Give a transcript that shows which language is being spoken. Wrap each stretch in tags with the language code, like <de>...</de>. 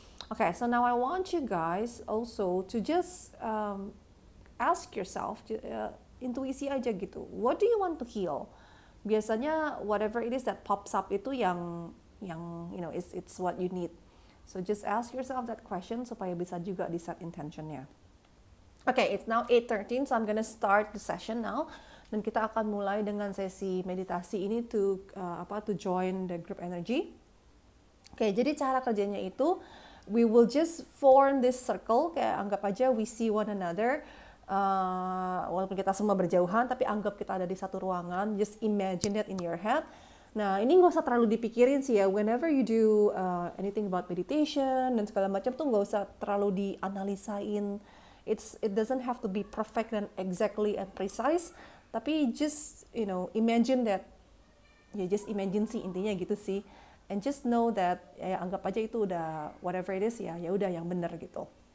<en>Okay, so now I want you guys also to just ask yourself,</en> <id>intuisi aja gitu.</id> <en>What do you want to heal?</en> <id>Biasanya</id> <en>whatever it is that pops up</en> <id>itu yang</id> <en>it's what you need. So just ask yourself that question</en> <id>supaya bisa juga di set intentionnya.</id> <en>Okay, it's now 8:13, so I'm gonna start the session now.</en> <id>Dan kita akan mulai dengan sesi meditasi ini</id> <en>to join the group energy. Okay,</en> <id>jadi cara kerjanya itu,</id> <en>we will just form this circle,</en> <id>kayak anggap aja</id> <en>we see one another.</en> <id>Walaupun kita semua berjauhan, tapi anggap kita ada di satu ruangan.</id> <en>Just imagine that in your head.</en> <id>Nah, ini nggak usah terlalu dipikirin sih ya.</id> <en>Whenever you do anything about meditation</en> <id>dan segala macam tuh nggak usah terlalu dianalisain.</id> <en>It doesn't have to be perfect and exactly and precise.</en> <id>Tapi</id> <en>just imagine that, just imagine</en> <id>sih intinya gitu sih,</id> <en>and just know that</en> <id>anggap aja itu udah</id> <en>whatever it is,</en> <id>ya udah yang benar gitu.</id>